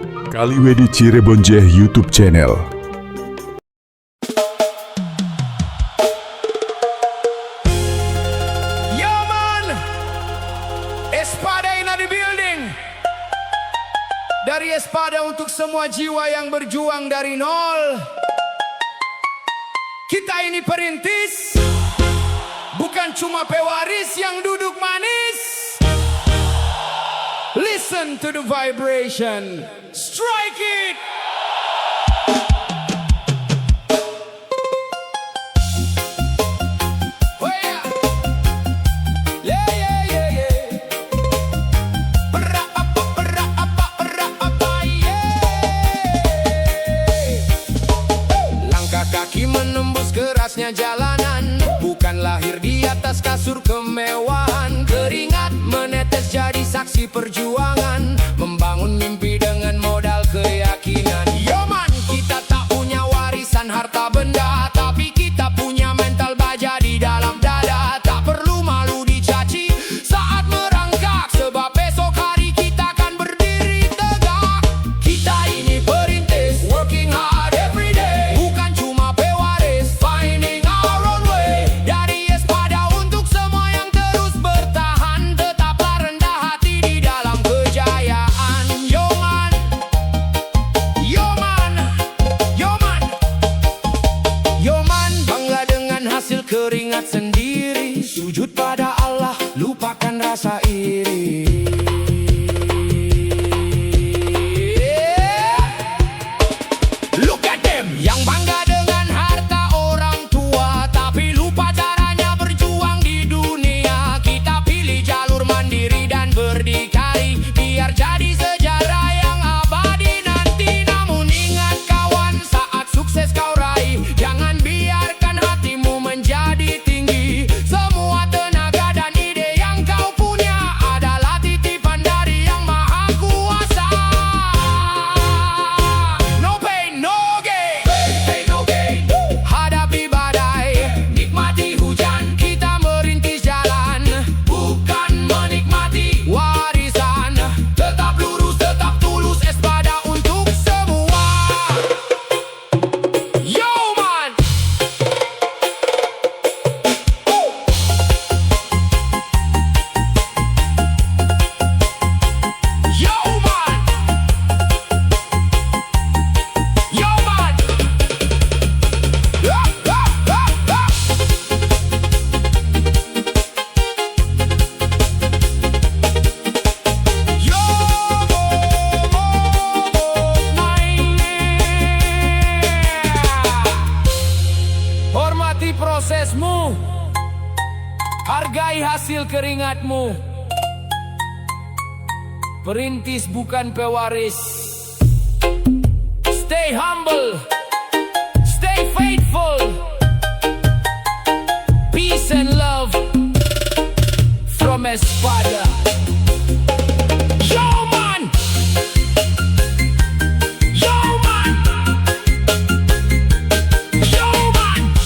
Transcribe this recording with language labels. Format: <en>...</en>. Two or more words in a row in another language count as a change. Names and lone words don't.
<en>Kaliwedi Cirebonje YouTube channel. Yo man, Espada in the building.</en> <id>Dari Espada untuk semua jiwa yang berjuang dari nol. Kita ini perintis, bukan cuma pewaris yang duduk manis.</id> <en>Listen to the vibration, strike it. Oh yeah. Yeah, yeah, yeah, yeah.</en> <id>Langkah kaki menembus kerasnya jalanan, bukan lahir di atas kasur kemewahan. Keringat menetes jadi saksi perjuangan, membangun mimpi dengan modal keyakinan.</id> <en>Yo man,</en> <id>kita tak punya warisan harta benda, tapi kita punya mental baja di dalam dada. Tak perlu malu dicaci saat merangkak, sebab besok hari kita akan berdiri tegak. Kita ini perintis,</id> <en>working hard every day,</en> <id>bukan cuma pewaris,</id> <en>finding our own way.</en> <id>Dari Espada untuk semua yang terus bertahan, tetaplah rendah hati di dalam kejayaan.</id> <en>Yo man, yo man, yo man, yo man,</en> <id>bangga dengan hasil keringat sendiri. Sujud pada Allah, lupakan rasa iri.</id> <en>Look at them,</en> <id>yang bangga dengan harta orang tua, tapi lupa caranya berjuang di dunia. Kita pilih jalur mandiri dan berdikari, biar jadi sejarah yang abadi nanti. Namun ingat kawan, saat sukses kau raih, jangan biarkan hatimu menjadi tinggi. Semua tenaga dan ide yang kau punya adalah titipan dari yang maha kuasa.</id> <en>No pain, no gain. Pain, no gain.</en> <id>Hadapi badai, nikmati hujan. Kita merintis jalan, bukan menikmati warisan. Tetap lurus, tetap tulus, Espada untuk semua.</id> <en>Yo man, yo man, yo man.</en> <id>Yo hormati prosesmu, hargai hasil keringatmu. Perintis bukan pewaris.</id> <en>Stay humble, stay faithful. Peace and love from Espada. Yo man, yo man, yo man.</en>